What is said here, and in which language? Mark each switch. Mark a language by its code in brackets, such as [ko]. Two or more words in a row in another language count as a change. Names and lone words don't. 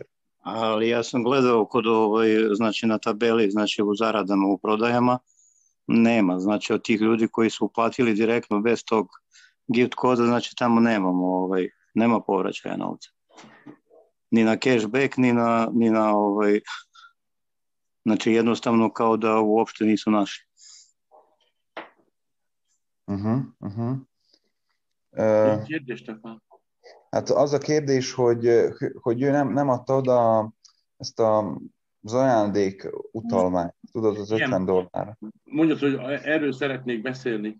[sr] Ali ja sam gledao kod znači na tabeli, znači u zaradama, u prodajama, nema. Znači od tih ljudi koji su uplatili direktno bez tog gift koda, znači tamo nema povraćaja novca. Ni na cashback, ni na znači jednostavno kao da uopšte nisu naši. [hu] Kérdés, Stefán. Hát az a kérdés, hogy ő nem adta oda ezt az ajándék utalványt, tudod, az $50. Mondjad, hogy erről szeretnék beszélni.